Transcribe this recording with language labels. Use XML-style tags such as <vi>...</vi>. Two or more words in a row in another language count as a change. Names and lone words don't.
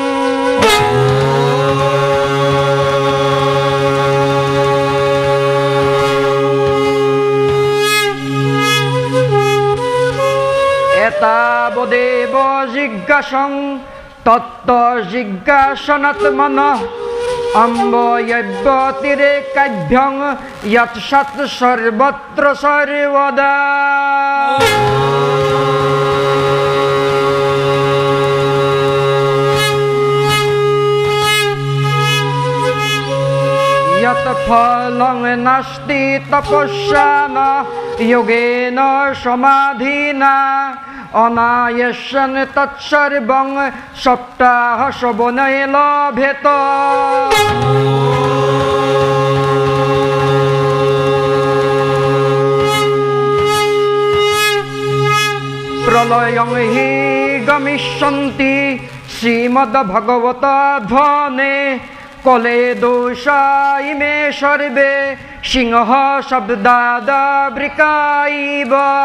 <sa>এতাবদেব জিজ্ঞাসং তত্ত্ব জিজ্ঞাসনাত্মনঃ অম্বয়ব্যতিরেকাভ্যং যৎ সৎ সর্বত্র সর্বদা। যৎ ফলং নাস্তি তপস্যা ন যোগেন সমাধিনা অনায়াসন তৎসর্বং সপ্তাহ শ্রবণে লভেত। প্রলয়ং হি গমিষ্যন্তি শ্রীমদ্ভগবত ধ্বনে কলে দোষা ইমে সর্বে সিংহ শব্দাদবৃকাইব।</sa>